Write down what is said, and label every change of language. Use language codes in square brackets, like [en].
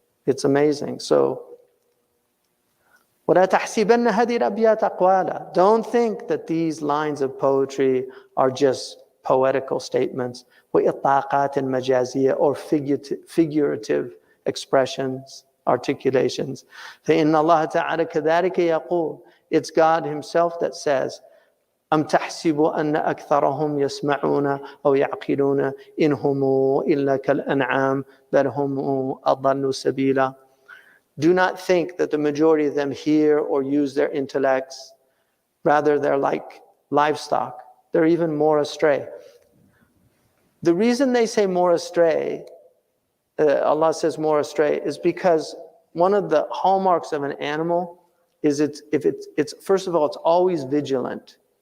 [en] It's amazing. So, [ar] وَلَا تَحْسِبَنَّ هَذِهِ الْأَبْيَاتَ أَقْوَالًا. [en] Don't think that these lines of poetry are just poetical statements, [ar] وَإِطْلَاقَاتٍ مَجَازِيَّةٍ, [en] or figurative expressions, articulations. [ar] فَإِنَّ اللَّهَ تَعَالَى كَذَلِكَ يَقُولُ. [en] It's God Himself that says, [ar] أم تحسب أن أكثرهم يسمعون أو يعقلون إن هم إلا كالأنعام بل هم أضل سبيلا. [en] Do not think that the majority of them hear or use their intellects. Rather, they're like livestock. They're even more astray. The reason they say more astray, Allah says more astray, is because one of the hallmarks of an animal is it's first of all, it's always vigilant.